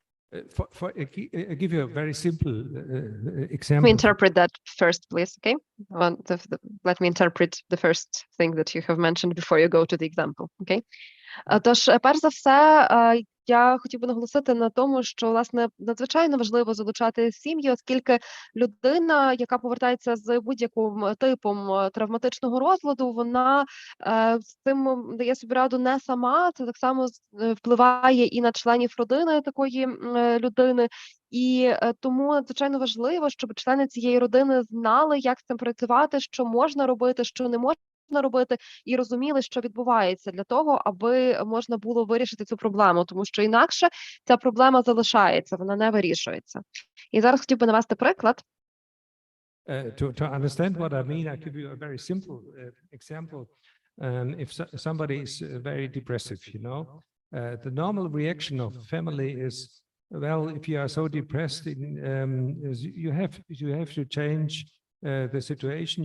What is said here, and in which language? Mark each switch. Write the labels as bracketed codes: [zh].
[en] I give you a very simple example. Let me interpret that first, please, okay? Let me interpret the first thing that you have mentioned before you go to the example, okay? [uk] Тож, перш за все, я хотів би наголосити на тому, що, власне, надзвичайно важливо залучати сім'ї, оскільки людина, яка повертається з будь-яким типом травматичного розладу, вона з цим дає собі раду не сама, це так само впливає і на членів родини такої людини. І тому надзвичайно важливо, щоб члени цієї родини знали, як з цим працювати, що можна робити, що не можна робити, і розуміли, що відбувається, для того, аби можна було вирішити цю проблему, тому що інакше ця проблема залишається, вона не вирішується. І зараз хотів би навести приклад. [en] To understand what I mean, I give you a very simple example. If somebody is very depressive, you know, the normal reaction of family is, well, if you are so depressed, you have to change the situation.